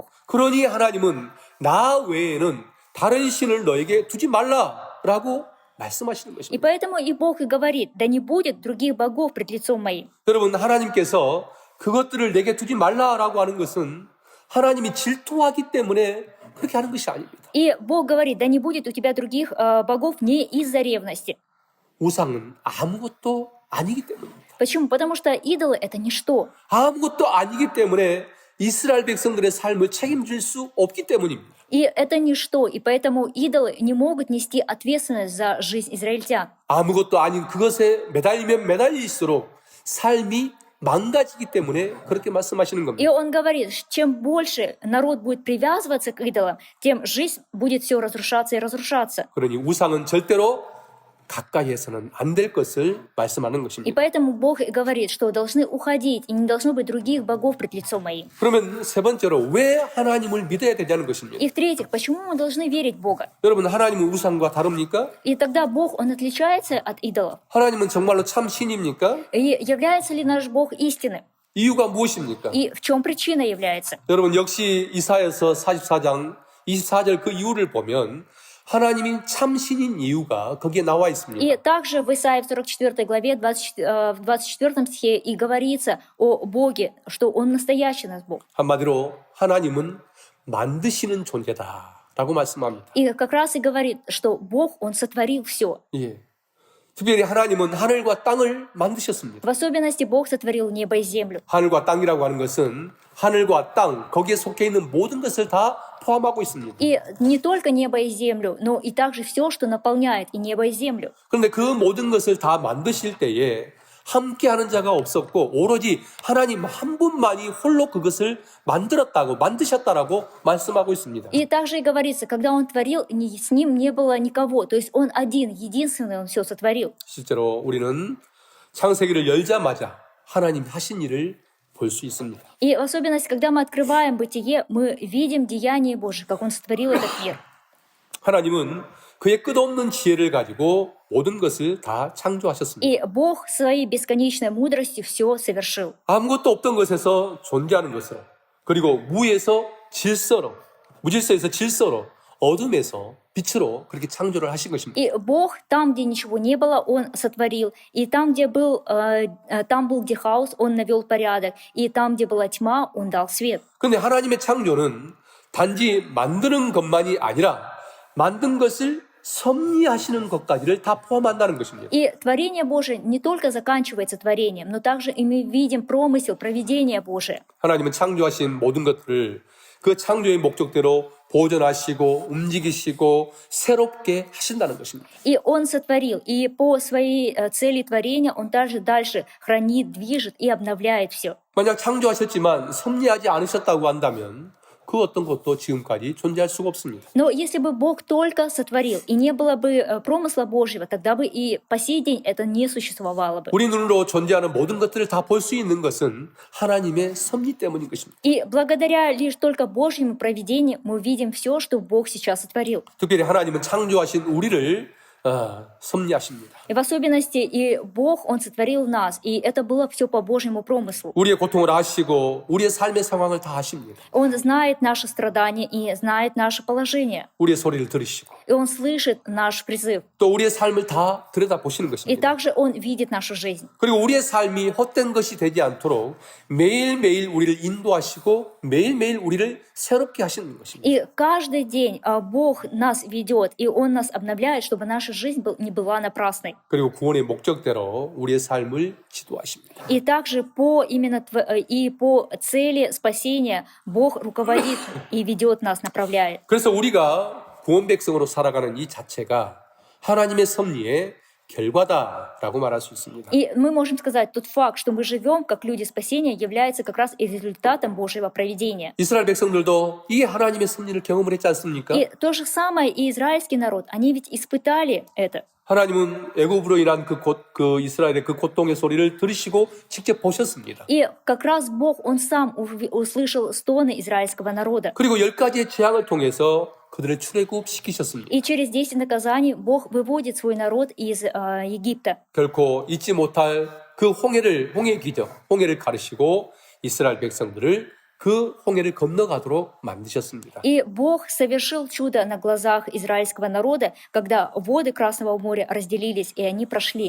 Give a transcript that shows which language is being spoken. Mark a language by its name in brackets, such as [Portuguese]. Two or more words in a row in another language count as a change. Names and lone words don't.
[Korean] 그러니 하나님은 나 외에는 다른 신을 너에게 두지 말라라고 말씀하시는 И 것입니다. [Russian] поэтому и Бог и говорит, да не будет других богов пред лицом моим. [Korean] 여러분 하나님께서 그것들을 내게 두지 말라라고 하는 것은 하나님이 질투하기 때문에 그렇게 하는 것이 아닙니다. [Russian] И Бог говорит, да не будет у тебя других богов не из-за ревности. [Korean] 우상은 아무것도 아니기 때문입니다. [Russian] Почему? Потому что идолы — это ничто. [Korean] 아무것도 아니기 때문에 이스라엘 백성들의 삶을 책임질 수 없기 때문입니다. [Russian] И это ничто, и поэтому идолы не могут нести ответственность за жизнь израильтян. [Korean] 아무것도 아닌 그것에 매달리면 매달릴수록 삶이 망가지기 때문에 그렇게 말씀하시는 И 겁니다. [Russian] он говорит, чем больше народ будет привязываться к идолам, тем жизнь будет все разрушаться и разрушаться. [Korean] 그러니 우상은 절대로 가까이에서는 안 될 것을 말씀하는 И 것입니다. [Russian] поэтому Бог и говорит, что должны уходить, и не должно быть других богов пред лицом моим. [Korean] 그러면 세 번째로 왜 하나님을 믿어야 되냐는 것입니다. [Russian] И в-третьих, почему мы должны верить в Бога? [Korean] 여러분 하나님은 우상과 다릅니까? [Russian] И тогда Бог, Он отличается от идолов. [Korean] 하나님은 정말로 참 신입니까? [Russian] И является ли наш Бог истинным? [Korean] 이유가 무엇입니까? [Russian] И в чем причина является? [Korean] 여러분 역시 이사야서 44장 24절 그 이유를 보면 하나님이 참 신인 이유가 거기에 나와 있습니다. [Russian] И также в Исаии в 44 главе, в 24 стихе и говорится о Боге, что Он настоящий наш Бог. [Korean] 한마디로 하나님은 만드시는 존재다라고 말씀합니다. [Russian] И как раз и говорит, что Бог, Он сотворил все. [Korean] 예. 특별히 하나님은 하늘과 땅을 만드셨습니다. [Russian] В особенности Бог сотворил небо и землю. [Korean] 하늘과 땅이라고 하는 것은 하늘과 땅, 거기에 속해 있는 모든 것을 다 포함하고 있습니다. [Russian] И не только небо и землю, но и также все, что наполняет и небо, и землю. [Korean] 그런데 그 모든 것을 다 만드실 때에 함께하는 자가 없었고 오로지 하나님 한 분만이 홀로 그것을 만드셨다라고 말씀하고 있습니다. [Russian] И также и говорится, когда Он творил, с Ним не было никого. То есть Он один, единственный, Он все сотворил. [Korean] 실제로 우리는 창세기를 열자마자 하나님 하신 일을 볼 수 있습니다. [Russian] И в особенности, когда мы открываем Бытие, мы видим деяние Божие, как Он сотворил этот мир. [Korean] 하나님은 그의 끝없는 지혜를 가지고 모든 것을 다 창조하셨습니다. [Russian] И Бог своей бесконечной мудростью все совершил. [Korean] 아무것도 없던 것에서 존재하는 것으로, 그리고 무에서 질서로, 무질서에서 질서로, 어둠에서 빛으로 그렇게 창조를 하신 것입니다. [Russian] И Бог там, где ничего не было, Он сотворил. И там, где был где хаос, Он навел порядок. И там, где была тьма, Он дал свет. [Korean] 그런데 하나님의 창조는 단지 만드는 것만이 아니라 만든 것을 섭리하시는 것까지를 다 포함한다는 것입니다. [Russian] И творение Божие не только заканчивается творением, но также и мы видим промысел, провидение Божие. [Korean] 하나님은 창조하신 모든 것들을 그 창조의 목적대로 보존하시고 움직이시고 새롭게 하신다는 것입니다. [Russian] И Он сотворил, и по своей цели творения Он также дальше хранит, движет и обновляет все. [Korean] 만약 창조하셨지만 섭리하지 않으셨다고 한다면 그 어떤 것도 지금까지 존재할 수가 없습니다. [Russian] Но если бы Бог только сотворил, и не было бы промысла Божьего, тогда бы и по сей день это не существовало бы. [Korean] 우리 눈으로 존재하는 모든 것들을 다 볼 수 있는 것은 하나님의 섭리 때문인 것입니다. [Russian] И благодаря лишь только Божьему провидению мы видим все, что Бог сейчас сотворил. [Korean] 특별히 하나님은 창조하신 우리를 섭리하십니다. [Russian] И в особенности и Бог, Он сотворил нас, и это было все по Божьему промыслу. [Korean] 우리의 고통을 아시고 우리의 삶의 상황을 다 아십니다. [Russian] Он знает наши страдания и знает наше положение. [Korean] 우리의 소리를 들으시고 [Russian] И Он слышит наш призыв. [Korean] 또 우리의 삶을 다 들여다보시는 И 것입니다. [Russian] также Он видит нашу жизнь. [Korean] 그리고 우리의 삶이 헛된 것이 되지 않도록 매일매일 우리를 인도하시고 매일매일 우리를 새롭게 하시는 것입니다. [Russian] И каждый день Бог нас ведет, и Он нас обновляет, чтобы наша жизнь не была напрасной. [Korean] 그리고 구원의 목적대로 우리의 삶을 지도하십니다. [Russian] И также и по цели спасения Бог руководит и ведет нас, направляет. [Korean] 그래서 우리가 구원 백성으로 살아가는 이 자체가 하나님의 섭리의 결과다라고 말할 수 있습니다. [Russian] И мы можем сказать, тот факт, что мы живем как люди спасения, является как раз и результатом Божьего провидения. [Korean] 이스라엘 백성들도 이게 하나님의 섭리를 경험을 했지 않습니까? [Russian] И то же самое и израильский народ, они ведь испытали это. [Korean] 하나님은 애굽으로 인한 그 이스라엘의 그 고통의 소리를 들으시고 직접 보셨습니다. [Russian] И как раз Бог, Он сам услышал стоны израильского народа. [Korean] 그리고 10가지의 재앙을 통해서 그들을 출애굽시키셨습니다. [Russian] И через 10 наказаний Бог выводит свой народ из Египта. [Korean] 결코 잊지 못할 그 홍해의 기적, 홍해를 가르시고 이스라엘 백성들을 그 홍해를 건너가도록 만드셨습니다. [Russian] И Бог совершил чудо на глазах израильского народа, когда воды Красного моря разделились, и они прошли.